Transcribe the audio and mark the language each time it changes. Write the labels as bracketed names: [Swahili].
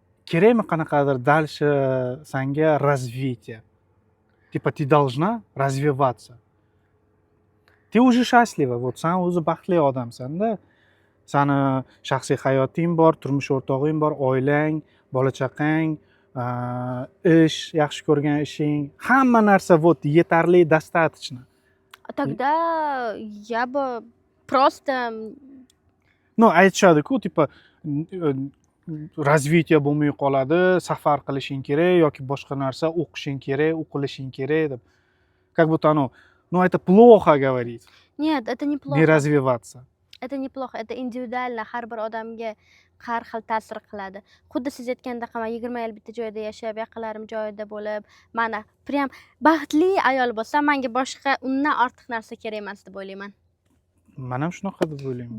[Uzbek] Kerakmi qanaqadir дальше senga развитие? [Russian] Типа ты должна развиваться. Ты уже счастлива, вот [Uzbek] sen o'zi baxtli odamsan-da. Seni shaxsiy hayoting bor, turmush o'rtog'ing bor, oilang, bola chaqang, ish, yaxshi ko'rgan ishing, hamma narsa вот yetarli, достаточно. [Russian] Тогда я бы просто [Uzbek] Ну, aytishadi-ku, типа развитие bo'lmay qoladi, safar qilishing kerak yoki boshqa narsa o'qishing kerak, o'qilishing kerak deb. [Russian] Как будто ну это плохо говорить. Нет, это не плохо. Не развиваться. Это неплохо, это индивидуально, [Uzbek] har bir odamga har xil ta'sir qiladi. Xuddi siz aytgandek, men 20 yil bitta joyda yashab, yaqinlarim joyida bo'lib, mana prям baxtli ayol bo'lsam, menga boshqa undan ortiq narsa kerak emas deb o'ylayman. Men ham shunaqa deb o'ylayman.